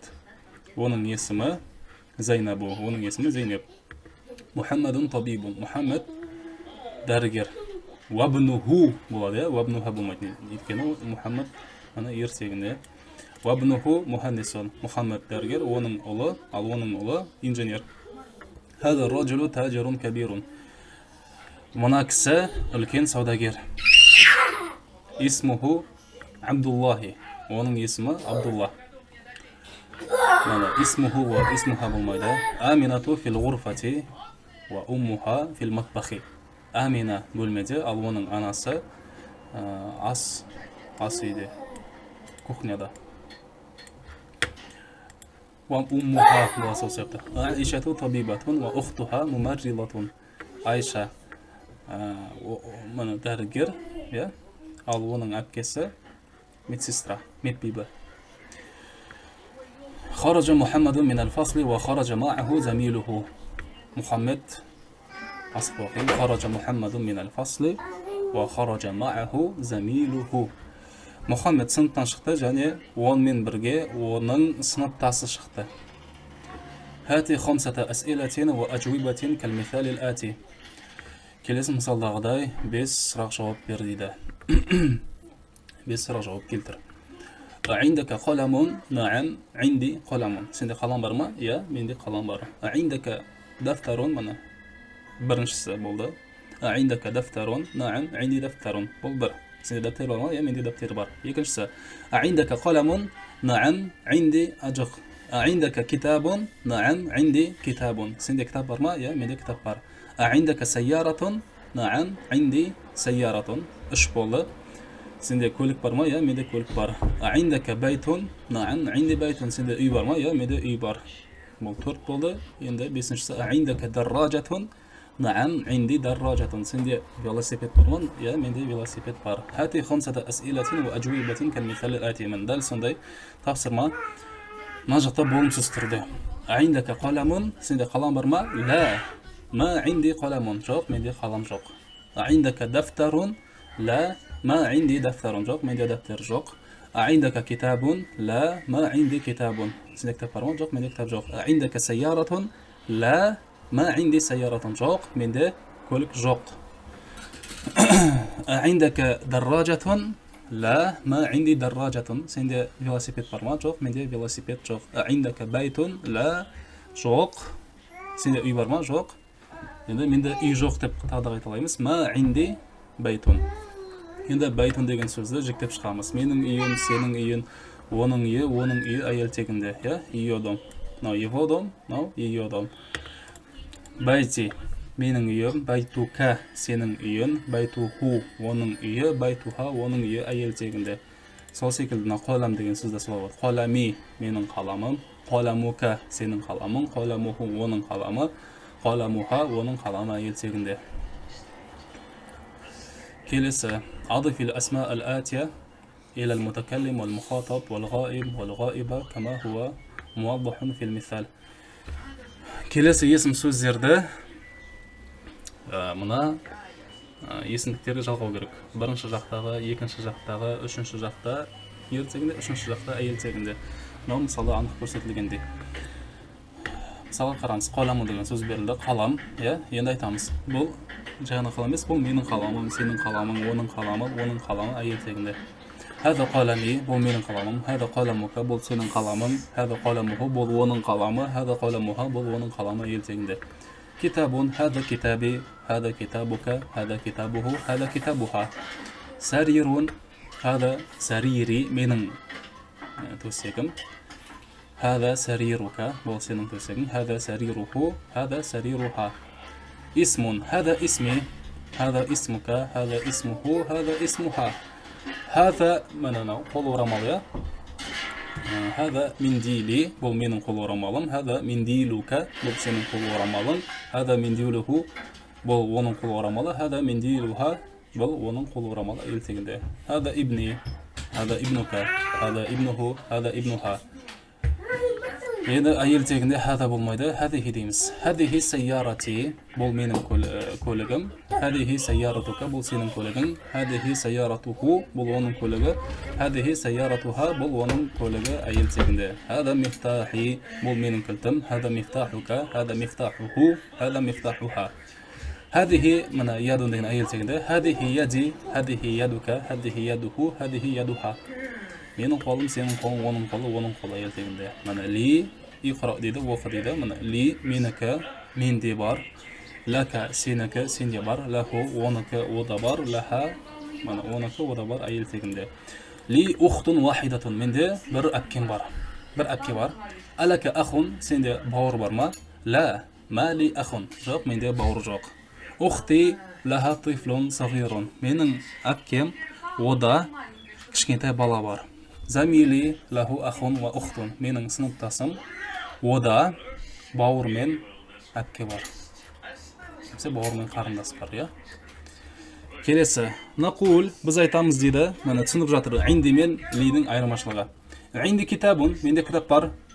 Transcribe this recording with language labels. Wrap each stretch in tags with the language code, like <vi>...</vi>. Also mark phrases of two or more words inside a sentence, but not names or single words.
<kk>Оның есімі Зайнабу, оның есімі Зейнеп.</kk> <ar>محمدٌ طبيبٌ,</ar> <kk>Мухаммад дәрігер. Вабнуху болады, вабнуха болмайды. Өйткені Мухаммад ана ертегінде.</kk> <ar>وابنه مهندس,</ar> <kk>Мухаммад дәрігер, оның ұлы, ал оның ұлы инженер.</kk> <ar>هذا رجل تاجر كبير.</ar> <kk>Мына кісі үлкен саудагер.</kk> <ar>اسمه عبد الله,</ar> <kk>оның есімі Абдулла.</kk> <ar>اسمه واسمها</ar> <kk>болмайды.</kk> <ar>أمينة في الغرفة وأمها في المطبخ.</ar> <kk>Амина бөлмеде, ал оның анасы ас үйде, кухняда.</kk> <ar>وأمها</ar> <kk>боласы осыяқты.</kk> <ar>عائشة طبيبة وأختها ممرضة.</ar> <kk>Айша мұны дәрігер, ал оның әпкесі медсестра, медбибі.</kk> <ar>خرج محمد من الفصل وخرج معه زميله. محمد أصبحي خرج محمد من الفصل وخرج معه زميله.</ar> <kk>محمد сыныптан шықты және онымен бірге оның сыныптасы шықты.</kk> <ar>هاتي خمسة أسئلة وأجوبة كالمثال الآتي.</ar> <kk>Келесі мысалдағыдай 5 сұрақ жауап бер дейді. 5 сұрақ жауап келтір.</kk> <ar>عندك قلم؟ نعم عندي قلم.</ar> <kk>Сенде қалам бар ма? Я, менде қалам бар.</kk> <ar>عندك دفتر؟</ar> <kk>Мына біріншісі болды.</kk> <ar>عندك دفتر؟ نعم عندي دفتر.</ar> <kk>Бұл бір. Сенде дәптер бар ма? Я, менде дәптер бар. Екіншісі</kk> <ar>عندك قلم؟ نعم عندي أجق. عندك كتاب؟ نعم عندي كتاب.</ar> <kk>Сенде кітап бар ма? Я, менде кітап бар.</kk> <ar>عندك سيارة؟ نعم عندي سيارة.</ar> <kk>Үш болды. Сенде көлік бар ма? Я, менде көлік бар.</kk> <ar>عندك بيت؟ نعم عندي بيت.</ar> <kk>Сенде үй бар ма? Я, менде үй бар. Бұл 4 болды. Енді 5-шісі</kk> <ar>عندك دراجة؟ نعم عندي دراجة.</ar> <kk>Сенде велосипед бар ма? Я, менде велосипед бар.</kk> <ar>هاتي 5 أسئلة وأجوبة كالمثال الآتي.</ar> <kk>Мен дәл сондай тапсырма мына жақта болымсыз түрде.</kk> <ar>عندك قلم؟</ar> <kk>Сенде қалам бар ма?</kk> <ar>لا ما عندي قلم.</ar> <kk>Жоқ, менде қалам жоқ.</kk> <ar>عندك دفتر؟ لا ما عندي دفتر.</ar> <kk>Жоқ, менде дәптер жоқ.</kk> <ar>عندك كتاب؟ لا ما عندي كتاب.</ar> <kk>Сенде кітап бар ма? Жоқ, менде кітап жоқ.</kk> <ar>عندك سيارة؟ لا ما عندي سيارة.</ar> <kk>Жоқ, менде көлік жоқ.</kk> <ar>عندك دراجة؟ لا ما عندي دراجة.</ar> <kk>Сенде велосипед бар ма? Жоқ, менде велосипед жоқ.</kk> <ar>عندك بيت؟ لا</ar> <kk>жоқ. Сенде үй бар ма? Жоқ. Енді менде үй жоқ деп тағы айталаймыз.</kk> <ar>ما عندي بيت.</ar> <kk>Енді байтун деген сөзді жіктеп шығамыз. Менің үйім, сенің үйін, оның үйі әйел тегінде.</kk> <ru>Ее дом. Его дом, ее дом.</ru> <kk>Байти, менің үйім, байтука, сенің үйін, байтуху, оның үйі, байтуха, оның үйі әйел тегінде. Сол секілді қолам деген сөзді солай болады. Қолами, менің қаламым, қоламука, сенің қаламың, қоламуху, оның қаламы, қоламуха, оның қаламы әйел тегінде.</kk> <ar>келесі أضف الأسماء الآتية إلى المتكلم والمخاطب والغائب والغائبة كما هو موضح في المثال.</ar> <kk>келесі есім сөздерді мына есімдіктерге жалғау керек. Бірінші жақтағы, екінші жақтағы, үшінші жақта ер тегінде, үшінші жақта әйел тегінде. Мынау мысалы анық көрсетілгендей. Мысалы қараңыз, қаламы деген сөз берілді. Қалам, енді айтамыз. Бұл жаңа қалам емес, бұл менің қаламым, сенің қаламың, оның қаламы әйел тегінде.</kk> <ar>هذا قلمي</ar> <kk>бұл менің қаламым,</kk> <ar>هذا قلمك</ar> <kk>бұл сенің қаламың,</kk> <ar>هذا قلمه</ar> <kk>бұл оның қаламы,</kk> <ar>هذا قلمها</ar> <kk>бұл оның қаламы әйел тегінде.</kk> <ar>كتاب هذا كتابي هذا كتابك هذا كتابه هذا كتابها. سرير هذا سريري</ar> <kk>менің төсегім,</kk> <ar>هذا سريرك</ar> <kk>бұл сенің төсегің,</kk> <ar>هذا سريره هذا سريرها. اسم هذا اسمي هذا اسمك هذا اسمه هذا اسمها. هذا مننا</ar> <kk>қол орамал.</kk> <ar>هذا منديلي</ar> <kk>бұл менің қол орамалым,</kk> <ar>هذا منديلك</ar> <kk>бұл сенің қол орамалың,</kk> <ar>هذا منديله</ar> <kk>бұл оның қол орамалы,</kk> <ar>هذا منديلها</ar> <kk>бұл оның қол орамалы әйел тегінде.</kk> <ar>هذا ابني هذا ابنك هذا ابنه هذا ابنها.</ar> <kk>Енді әйел тегінде хада болмайды, хадихи дейміз.</kk> <ar>هذه سيارتي</ar> <kk>бұл менің көлігім,</kk> <ar>هذه سيارتك</ar> <kk>бұл сенің көлігің,</kk> <ar>هذه سيارته</ar> <kk>бұл оның көлігі,</kk> <ar>هذه سيارتها</ar> <kk>бұл оның көлігі әйел тегінде.</kk> <ar>هذا مفتاحي</ar> <kk>бұл менің кілтім,</kk> <ar>هذا مفتاحك، هذا مفتاحه، هذا مفتاحها.</ar> <kk>Хадихи мына ядун деген әйел тегінде,</kk> <ar>هذه يدي، هذه يدك، هذه يده، هذه يدها.</ar> <kk>Менің қолым, сенің қолың, оның қолы әйел тегінде. Мына</kk> <ar>لي اقرأ</ar> <kk>дейді, оқы дейді. Мына ли менікі, менде бар. Лака сенікі, сенде бар. Лаху оныкі, ода бар. Лаха мына оныкі, ода бар әйел тегінде.</kk> <ar>لي أخت واحدة</ar> <kk>менде бір әпкем бар. Бір әпке бар.</kk> <ar>ألك أخ</ar> <kk>сенде бауыр бар ма?</kk> <ar>لا ما لي أخ</ar> <kk>жоқ, менде бауыр жоқ.</kk> <ar>أختي لها طفل صغير</ar> <kk>менің әпкем ода кішкентай бала бар.</kk> <ar>زميلي له أخ وأخت</ar> <kk>менің сыныптасым ода бауыр мен әпке бар. Бауыр мен қарындас бар, Келесі, нақул біз айтамыз дейді, мені түсініп жатыр. Инди мен лидің айырмашылығы.</kk> <ar>عندي كتاب</ar> <kk>менде кітап бар.</kk>